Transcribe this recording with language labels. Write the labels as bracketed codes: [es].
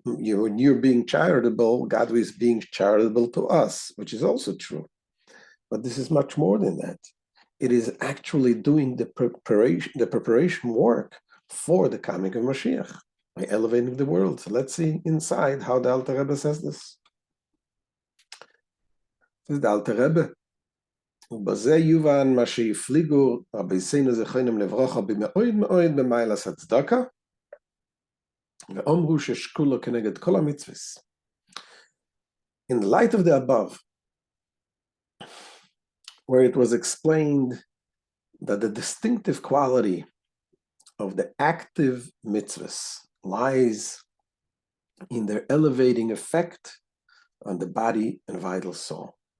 [en] When you're being charitable, God is being charitable to us, which is also true. But this is much more than that. It is actually doing the preparation work for the coming of Moshiach by elevating the world. So let's see inside how the Alter Rebbe says this. This is the Alter Rebbe. [he] ובזה יובן מה שהפליגו רבינו זכרונם לברכה במאוד מאוד במיילת הצדקה, ואמרו ששקולו כנגד כל המצוות. [en] In light of the above, where it was explained that the distinctive quality of the active mitzvahs lies in their elevating effect on the body and vital soul.